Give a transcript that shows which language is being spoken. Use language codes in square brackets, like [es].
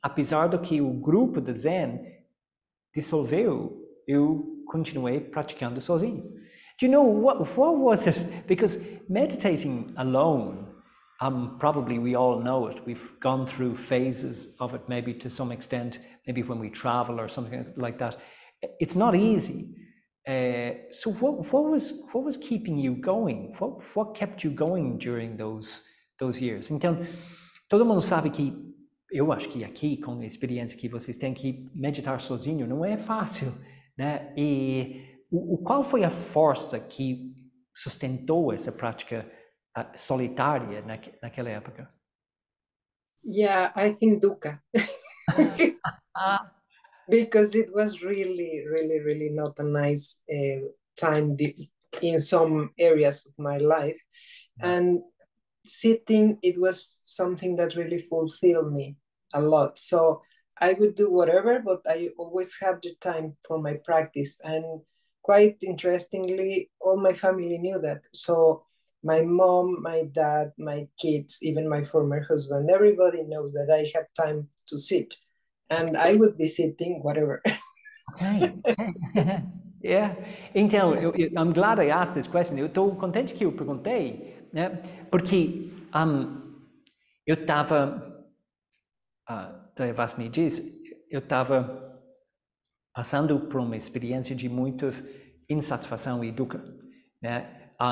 [pt] Apesar do que o grupo de Zen dissolveu, eu continuei praticando sozinho. [en] Do you know what was it? Because meditating alone, probably we all know it. We've gone through phases of it, maybe to some extent, maybe when we travel or something like that. It's not easy. So what was keeping you going? What kept you going during those years? [pt] Então, todo mundo sabe que eu acho que aqui, com a experiência que vocês têm, que meditar sozinho não é fácil, né? E qual foi a força que sustentou essa prática solitária naquela época? [en] Yeah, I think dukkha. Ah, Because it was really, really, really not a nice time in some areas of my life. And sitting, it was something that really fulfilled me a lot. So I would do whatever, but I always have the time for my practice. And quite interestingly, all my family knew that. So my mom, my dad, my kids, even my former husband, everybody knows that I have time to sit. And I would be sitting, whatever. okay. Yeah. [pt] Então, [en] I'm glad I asked this question. [pt] Eu estou contente que eu perguntei, né? Porque eu estava, a Vasni diz, eu estava passando por uma experiência de muita insatisfação e dukkha, né?